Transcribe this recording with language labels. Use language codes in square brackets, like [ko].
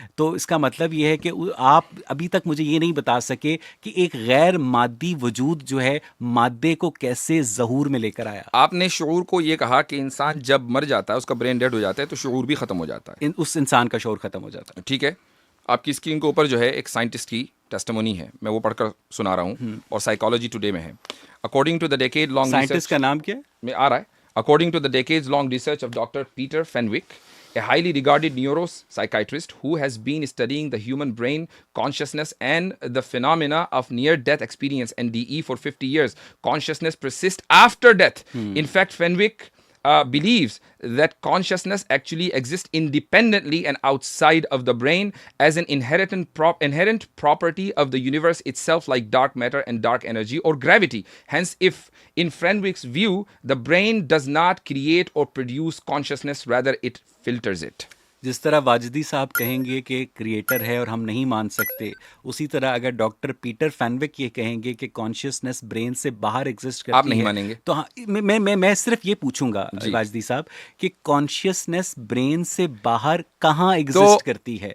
[ur] تو اس کا مطلب یہ ہے کہ آپ ابھی تک مجھے یہ نہیں بتا سکے کہ ایک غیر مادی وجود جو ہے مادے کو کیسے ظہور میں لے کر آیا. آپ نے شعور کو یہ کہا کہ انسان جب مر جاتا ہے, اس کا برین ڈیڈ ہو جاتا ہے, تو شعور بھی ختم ہو جاتا ہے, اس انسان کا شعور ختم ہو جاتا ہے. ٹھیک ہے, آپ کی اسکرین کے اوپر جو ہے ایک سائنٹسٹ کی ٹیسٹیمونی ہے, میں وہ پڑھ کر سنا رہا ہوں, اور سائیکالوجی ٹوڈے میں ہے. [en] according to the decade long [ur] scientist کا نام کیا ہے؟ میں آ رہا ہے. [en] According to the decades long research of doctor Peter Fenwick, a highly regarded neuropsychiatrist who has been studying the human brain, consciousness, and the phenomena of near-death experience, NDE, for 50 years. Consciousness persists after death. In fact, Fenwick believes that consciousness actually exists independently and outside of the brain as an inherent property of the universe itself, like dark matter and dark energy or gravity. Hence, if in Fenwick's view, the brain does not create or produce consciousness, rather it filters it. [ur] جس طرح واجدی صاحب کہیں گے کہ creator ہے اور ہم نہیں مان سکتے, اسی طرح اگر ڈاکٹر پیٹر فینوک یہ کہیں گے کہ کانشیسنس برین سے باہر ایگزسٹ کرتی ہے, آپ نہیں مانیں گے. تو میں صرف یہ پوچھوں گا واجدی صاحب کہ کانشیسنس برین سے باہر کہاں ایگزسٹ کرتی ہے,